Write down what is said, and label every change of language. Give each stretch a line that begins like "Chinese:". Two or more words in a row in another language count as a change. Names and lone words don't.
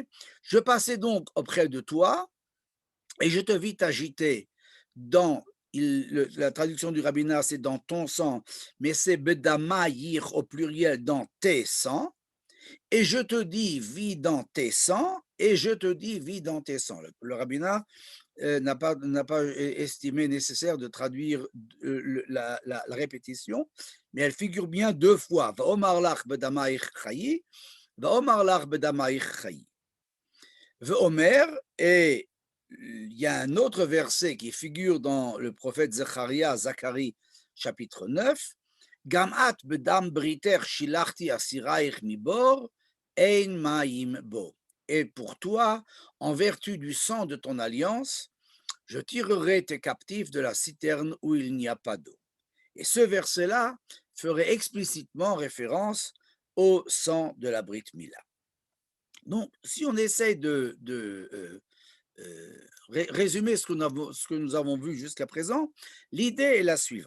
French: Je passais donc auprès de toi et je te vis t'agiter dans, la traduction du rabbinat, c'est dans ton sang, mais c'est bedamayir au pluriel, dans tes sangs. Et je te dis, vis dans tes sangs, et je te dis, vis dans tes sangs. Le rabbinat n'a pas estimé nécessaire de traduire la répétition, mais elle figure bien deux fois.
Hebrew: ואמר לך בדמייך חיי, ואמר לך בדמייך חיי. Vaomer,
French: et il y a un autre verset qui figure dans le prophète Zacharie, chapitre 9,
Hebrew: גם את בדם בריתך שלחתי אסיריך מבור, אין מים בו.
French: Et pour toi, en vertu du sang de ton alliance, je tirerai tes captifs de la citerne où il n'y a pas d'eau. Et ce verset-là ferait explicitement référence au sang de la
Hebrew: ברית מילה.
French: Donc, si on essaie de résumer ce que nous avons vu jusqu'à présent, l'idée est la suivante.